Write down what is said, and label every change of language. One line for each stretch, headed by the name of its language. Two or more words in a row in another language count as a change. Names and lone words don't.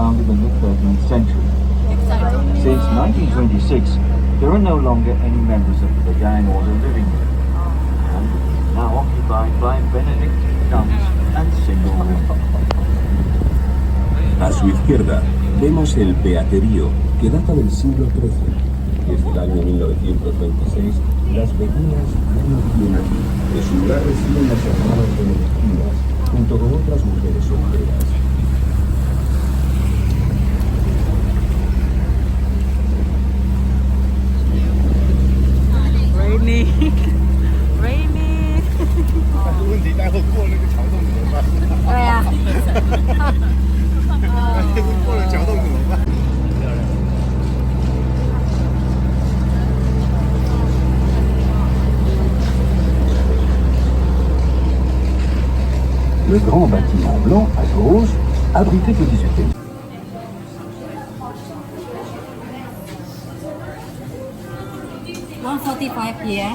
English: in the 13th century. Since 1926, there are no longer any members of the gang order living there, and it is now occupied by Benedictine nuns and single women.
Spanish: A su izquierda vemos el beaterío, que data del siglo XIII. Desde el año 1926, las beguinas ya no viven aquí. En su lugar residen las hermanas benedictinas, junto con otras mujeres solteras.
English: Rainy. Rainy.
Chinese: 问题待会过那个桥洞怎么办？对呀、过了桥洞怎么办？
French: Le grand bâtiment blanc à gauche abritait au XVIIIe.
English: $145 here.